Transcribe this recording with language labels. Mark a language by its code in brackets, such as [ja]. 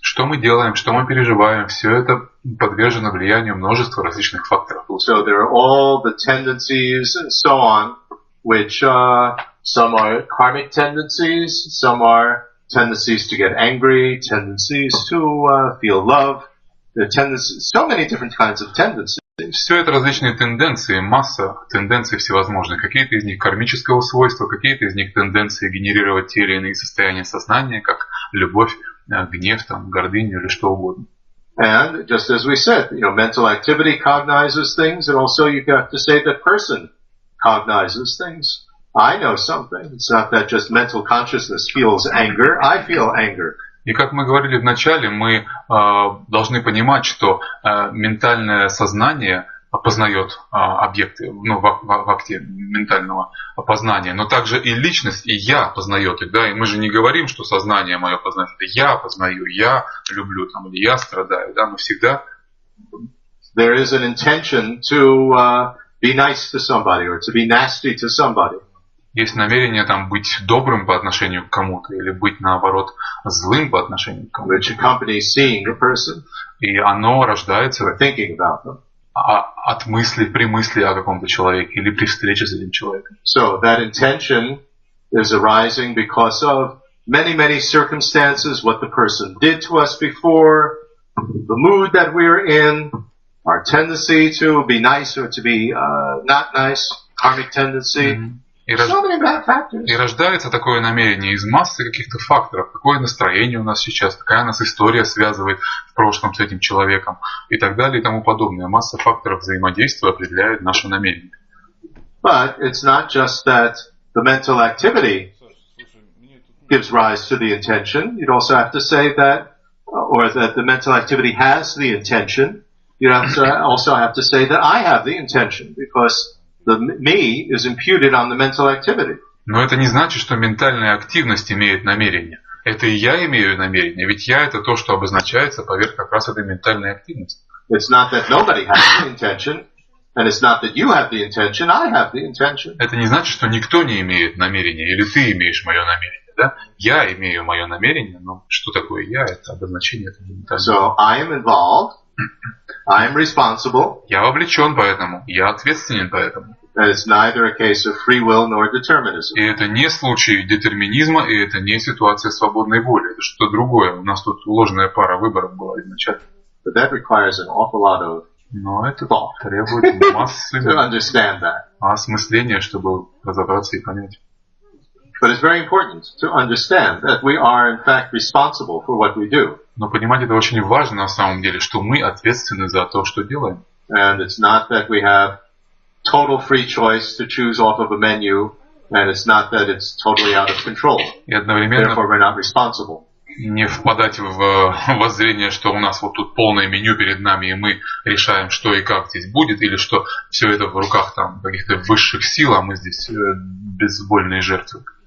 [ru] Что мы делаем, что мы переживаем, все это подвержено влиянию множества различных факторов. [en] So there are all the tendencies and so on, which some are karmic tendencies, some are tendencies to get angry, tendencies to feel love. There are tendencies, so many different kinds of tendencies. [ru] Все это различные тенденции, масса тенденций всевозможных. Какие-то из них кармического свойства, какие-то из них тенденции генерировать те или иные состояния сознания, как любовь, гнев, там, гордыню или что угодно. [en] And just as we said, you know, mental activity cognizes things, and also you have to say that person cognizes things. I know something. It's not that just mental consciousness feels anger. I feel anger. [ru] И как мы говорили в начале, мы должны понимать, что ментальное сознание познает объекты, ну, в акте ментального познания, но также и личность, и я познает их, да, и мы же не говорим, что сознание мое познает, это я познаю, я люблю, там, или я страдаю, да, мы всегда... [en] There is an intention to be nice to somebody or to be nasty to somebody. [ru] Есть намерение там быть добрым по отношению к кому-то или быть наоборот злым по отношению к кому-то. [en] Which accompanies seeing a person. [ru] И оно рождается [en] or thinking about them. [ru] От мысли, при мысли о каком-то человеке или при встрече с этим человеком. [en] So that intention is arising because of many, many circumstances, what the person did to us before, the mood that we're in, our tendency to be nice or to be not nice, karmic tendency. Mm-hmm. [ru] И рождается такое намерение из массы каких-то факторов. Какое настроение у нас сейчас, какая нас история связывает в прошлом с этим человеком и так далее и тому подобное. Масса факторов взаимодействия определяет наше намерение. [en] But it's not just that the mental activity gives rise to the intention. You'd also have to say that, or that the mental activity has the intention. You also have to say that I have the intention because the me is imputed on the mental activity. [ru] Но это не значит, что ментальная активность имеет намерение. Это и я имею намерение, ведь я это то, что обозначается поверх как раз этой ментальной активности. It's not that nobody has the intention, and it's not that you have the intention, I have the intention. Это не значит, что никто не имеет намерения, или ты имеешь мое намерение, да? Я имею мое намерение, но что такое я? Это обозначение этого ментального. [en] So I am involved. I am responsible. [ru] Я вовлечен поэтому, я ответственен поэтому. [en] And it's neither a case of free will nor determinism. [ru] И это не случай детерминизма, и это не ситуация свободной воли. Это что-то другое. У нас тут ложная пара выборов была изначально. [en] But that requires an awful lot of [ru] Но это [en] thought [ru] требует массы [en] to understand that. [ru] осмысления, чтобы разобраться и понять. [en] But it's very important to understand that we are in fact responsible for what we do. [ru] Но понимать это очень важно на самом деле, что мы ответственны за то, что делаем. [en] And it's not that we have total free choice to choose off of a menu, and it's not that it's totally out of control. [ru] И одновременно [en] Therefore, we're not responsible. [ru] Не впадать в воззрение, что у нас вот тут полное меню перед нами, и мы решаем, что и как здесь будет, или что все это в руках там каких-то высших сил, а мы здесь безвольные жертвы.